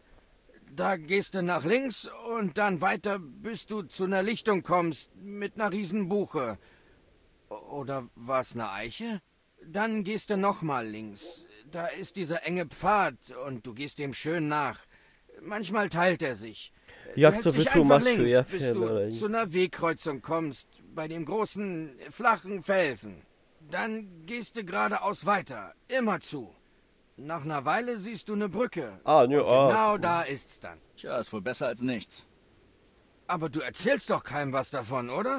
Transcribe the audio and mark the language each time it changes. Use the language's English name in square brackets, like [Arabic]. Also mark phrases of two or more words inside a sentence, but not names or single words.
[German] Da gehst du nach links und dann weiter, bis du zu einer Lichtung kommst mit einer riesen Buche. Oder war's eine Eiche? Dann gehst du nochmal links. Da ist dieser enge Pfad und du gehst dem schön nach. Manchmal teilt er sich. [Polish] Jak to wytłumaczył, ja [German] bis du zu einer Wegkreuzung kommst, bei dem großen, flachen Felsen. Dann gehst du geradeaus weiter, immer zu. Nach einer Weile siehst du eine Brücke. Ah, ja, genau da ist's dann. Tja, ist wohl besser als nichts. Aber du erzählst doch keinem was davon, oder?